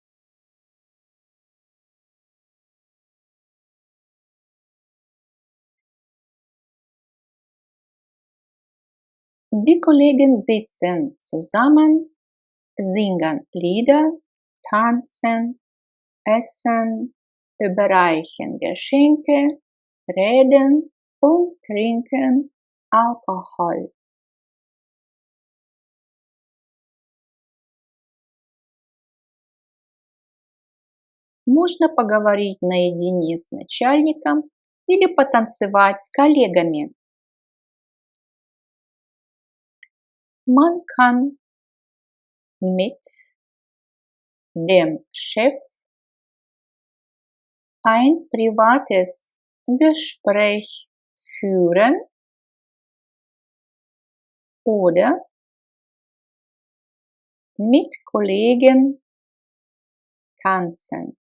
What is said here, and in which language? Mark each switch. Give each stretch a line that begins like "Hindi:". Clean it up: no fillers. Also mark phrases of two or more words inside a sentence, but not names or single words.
German: Die Kollegen sitzen zusammen, singen Lieder, tanzen, essen, überreichen Geschenke, reden und trinken Alkohol.
Russian: Можно поговорить наедине с начальником или потанцевать с коллегами.
German: Man kann mit dem Chef ein privates Gespräch führen oder mit Kollegen tanzen.